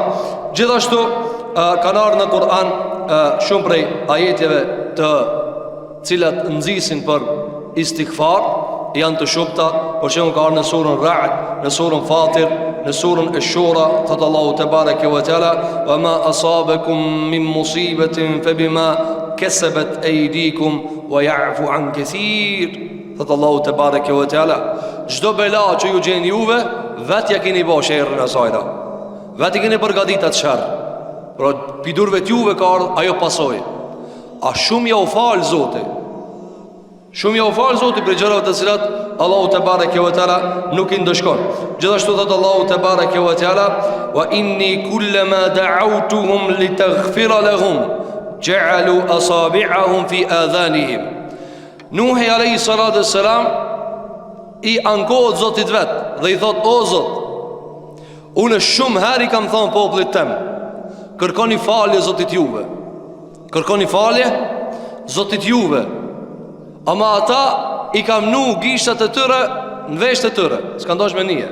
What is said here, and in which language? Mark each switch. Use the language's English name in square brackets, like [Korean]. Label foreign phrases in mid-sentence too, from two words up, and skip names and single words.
[Albanian] Gjithashtu kanë ardhur në Kur'an shumë prej ajeteve të cilat nxisin për istighfar, janë të shumta. Për shembull ka ardhur në surën Ra'd, në surën Fatir, në surën Ash-Shura, thot Allahu [Arabic] تبارك وتعالى: "وما أصابكم من مصيبة فبما كسبت أيديكم ويعفو عن كثير." [Albanian] Thot Allahu [Arabic] تبارك وتعالى, [Albanian] çdo bela që ju gjen juve, vetja keni bërë sherrin e saj. Vetë keni përgatitur atë sherr. Por pidurve t'juve ka ardhur ajo pasojë. A shumë ja u fal Zoti. Shumë ja u fal Zoti për gjërat të cilat Allahu [Arabic] تبارك وتعالى [Albanian] nuk i ndëshkon. Gjithashtu thot Allahu [Arabic] تبارك وتعالى: "وإني كلما دعوتهم لتغفر لهم جعلوا أصابعهم في آذانهم." [Albanian] Nuhi [Arabic] عليه الصلاة والسلام [Albanian] i ankohet Zotit vet dhe i thot: "O Zot, unë shumë herë i kam thënë popullit tem, kërkoni falje Zotit juve. Kërkoni falje Zotit juve. Ama ata i kam nu gishtat e tyre në vesht e tyre, s'kan dash me nije.